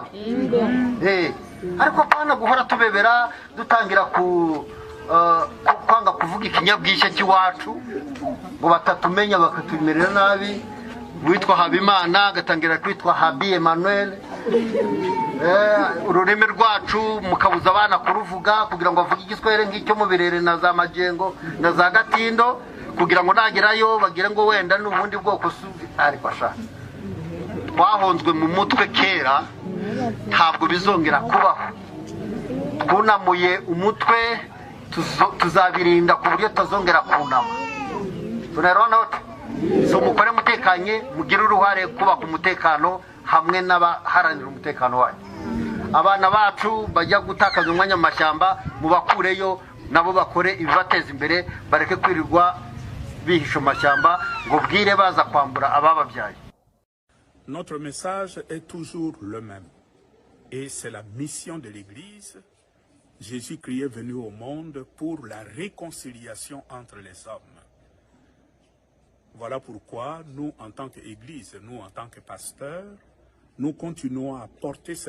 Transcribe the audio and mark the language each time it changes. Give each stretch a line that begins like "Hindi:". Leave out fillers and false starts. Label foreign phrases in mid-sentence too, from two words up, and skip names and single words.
Kinyarwanda: Ariko pana guhora tubebera dutangira kwanga kuvuga ikinyabwishye cy'iwacu ngo batatumenya bakatumerera nabi. Witwa Habimana agatangira kwitwa Habi Emmanuel, ururimi rwacu mukabuza abana kuruvuga kugira ngo bavuge igiswahili nk'icyo mu Birere na za Majengo na za Gatindo, kugira ngo nagerayo bagire ngo wenda n'ubundi bwoko ariko ashaka. Twahonzwe mu mutwe kera, ntabwo bizongera kubaho. Twunamuye umutwe, tuzabirinda ku buryo tuzongera kunama. Tunarona so mukore mutekanye, mugire uruhare kubaka umutekano hamwe n'abaharanira umutekano wanyu. Abana bacu bajya gutakaza umwanya mu mashyamba, mubakureyo nabo bakore ibibateza imbere, bareke kwirirwa bihisha mu mashyamba ngo bwire baza kwambura abababyaye.
French: Notre message est toujours le même, et c'est la mission de l'Église. Jésus-Christ est venu au monde pour la réconciliation entre les hommes. Voilà pourquoi nous, en tant qu'Église, nous, en tant que pasteurs, nous continuons à porter ce